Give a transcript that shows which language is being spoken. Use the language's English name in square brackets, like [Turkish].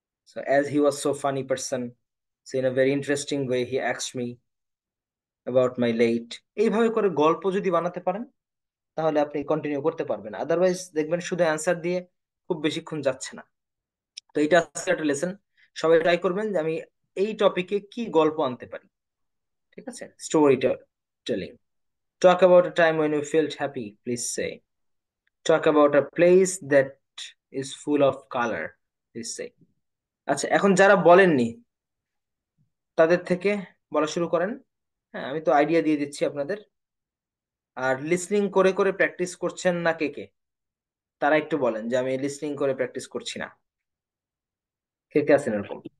[English] So as he was so funny person, so in a very interesting way he asked me about my late. [Bangla] এইভাবে করে গল্প যদি বানাতে পারেন তাহলে আপনি কন্টিনিউ করতে পারবেন, আদারওয়াইজ দেখবেন শুধু অ্যান্সার দিয়ে খুব বেশিক্ষণ যাচ্ছে না। তো এটা আজকে একটা লেসন, সবাই ট্রাই করবেন যে আমি এই টপিকে কি গল্প আনতে পারি। ঠিক আছে, story telling. [English] Talk about a time when you felt happy, please say. Talk about a place that is full of color, please say. [Bangla] আচ্ছা, এখন যারা বলেননি তাদের থেকে বলা শুরু করেন। হ্যাঁ, আমি তো আইডিয়া দিয়ে দিচ্ছি আপনাদের। আর লিসনিং করে করে প্র্যাকটিস করছেন না কে কে, তারা একটু বলেন যে আমি লিসনিং করে প্র্যাকটিস করছি না। কে কে আছেন এরকম?